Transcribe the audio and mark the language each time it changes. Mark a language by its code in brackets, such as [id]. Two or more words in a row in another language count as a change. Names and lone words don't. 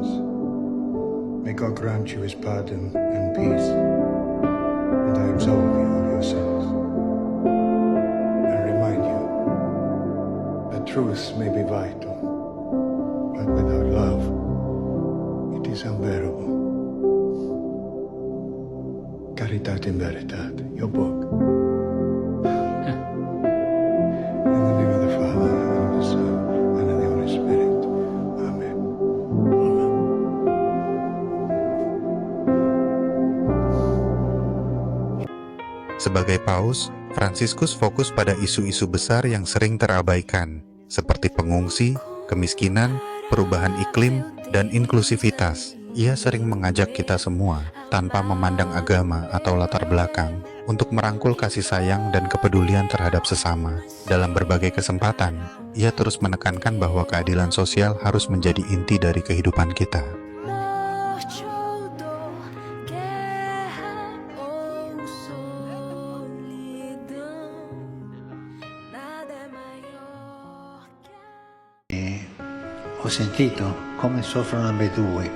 [en] May God grant you his pardon and peace, and I absolve you of your sins, and remind you that truth may be vital, but without love, it is unbearable. Caritate in Veritate, your book. In the name of the Father, and of the Son, and of the Holy Spirit. Amen. [id] Sebagai paus, Fransiskus fokus pada isu-isu besar yang sering terabaikan, seperti pengungsi, kemiskinan, perubahan iklim, dan inklusivitas. Ia sering mengajak kita semua, tanpa memandang agama atau latar belakang, untuk merangkul kasih sayang dan kepedulian terhadap sesama. Dalam berbagai kesempatan, ia terus menekankan bahwa keadilan sosial harus menjadi inti dari kehidupan kita. [it] Ho sentito come soffrono ambedue.